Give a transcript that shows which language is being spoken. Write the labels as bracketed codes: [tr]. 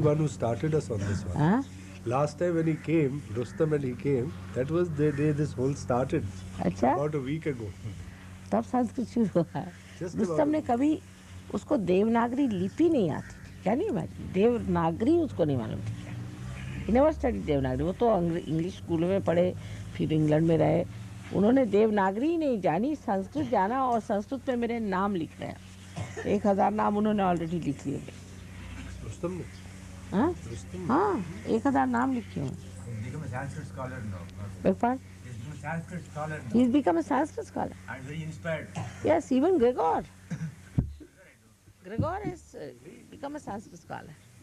[en] the one who started us on this one. [hi] हाँ? [en] Last time when he came, Rustam and he came, that was the day this whole started, [hi] अच्छा, [en] about a week ago. [hi] तब संस्कृत शुरू हुआ है। [en] Just [hi] Rustam [en] about- [hi] ने कभी उसको देवनागरी लिपि नहीं आती थी, क्या नहीं मालूम, देवनागरी उसको नहीं मालूम थी। [en] He never studied Devanagari. [hi] वो तो इंग्लिश स्कूल में पढ़े, फिर इंग्लैंड में रहे, उन्होंने देवनागरी नहीं जानी, संस्कृत जाना, और संस्कृत में मेरे नाम लिख रहे हैं। 1000 नाम उन्होंने ऑलरेडी लिख लिए। Rustam ne? हाँ Rustam. हाँ, 1000 नाम लिखे हैं। [en] He's become a Sanskrit scholar now. Beg pardon? He's become a Sanskrit scholar now. He's become a Sanskrit scholar. And very inspired. Yes, even Gregor. Gregor has become a Sanskrit scholar.